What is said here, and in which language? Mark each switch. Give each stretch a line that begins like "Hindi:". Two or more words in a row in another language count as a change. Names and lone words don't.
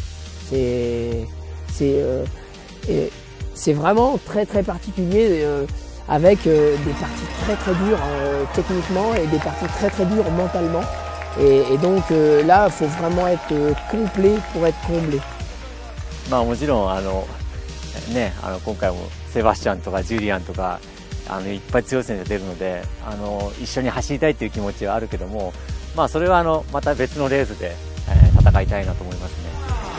French: C'est vraiment très très particulier avec des parties très très dures techniquement et des parties très très dures mentalement. Et donc là, il faut vraiment être complet pour être comblé.
Japanese: まあもちろん今回もセバスチャンとかジュリアンとかいっぱい強い選手が出るので一緒に走りたいという気持ちはあるけども、まあそれはまた別のレースで戦いたいなと思いますね。